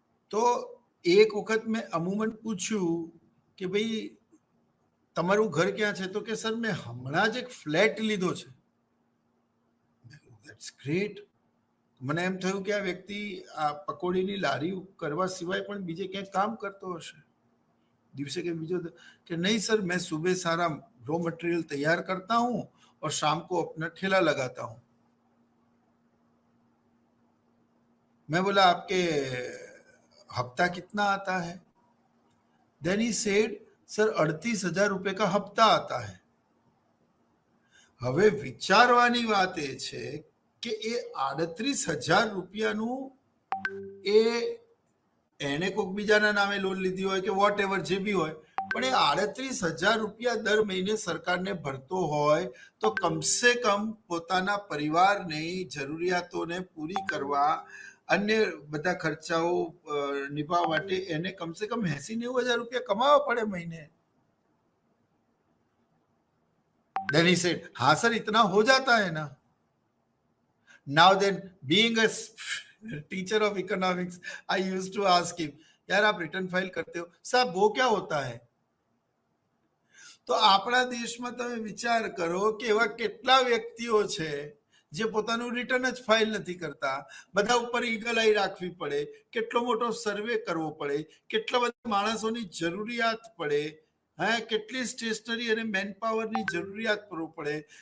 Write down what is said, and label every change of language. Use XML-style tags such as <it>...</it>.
<gu>તો એક વખત મેં અમુમન પૂછ્યું કે ભાઈ તમારું ઘર ક્યાં છે? તો કે સર મેં હમણાં જ એક ફ્લેટ લીધો છે.</gu> <en>That's great.</en> <gu>મને એમ થયું કે આ વ્યક્તિ આ પકોડીની લારી કરવા સિવાય પણ બીજે ક્યાંક કામ કરતો હશે. દિવસે કે બીજો કે નહીં સર,</gu> <hi>मैं सुबह सारा रॉ मटेरियल तैयार करता हूँ और शाम को अपना ठेला लगाता हूँ. मैं बोला आपके हफ्ता कितना आता है?</hi> <en>then he said</en> <hi>सर 38,000 रुपए का हफ्ता आता है.</hi> <gu>હવે વિચારવાની વાત એ છે કે એ 38,000 રૂપિયાનું એ એને કોઈક બીજાના નામે લોન લીધી હોય કે</gu> <en>whatever</en> <gu>જે બી હોય, પણ એ 38,000 રૂપિયા દર મહિને સરકારને ભરતો હોય તો કમસે કમ પોતાના પરિવારની જરૂરિયાતોને પૂરી કરવા, અન્ય બધા ખર્ચાઓ નિભાવવા માટે એને કમસે કમ 80-90,000 રૂપિયા કમાવા પડે મહિને.</gu> <en>Then he said,</en> <hi>हाँ सर इतना हो जाता है ना.</hi> <en>Now then, being a teacher of economics, I used to ask him,</en> <hi>यार आप रिटर्न फाइल करते हो? साहब वो क्या होता है?</hi> <gu>તો આપણા દેશમાં તમે વિચાર કરો કે એવા કેટલા વ્યક્તિઓ છે જે પોતાનું રિટર્ન જ ફાઇલ નથી કરતા, બધા ઉપર</gu> <en>eagle eye</en> <gu>રાખવી પડે, કેટલો મોટો સર્વે કરવો પડે, કેટલા બધા માણસોની જરૂરિયાત પડે, કેટલી સ્ટેશનરી અને મેન પાવરની જરૂરિયાત કરવું પડે,</gu>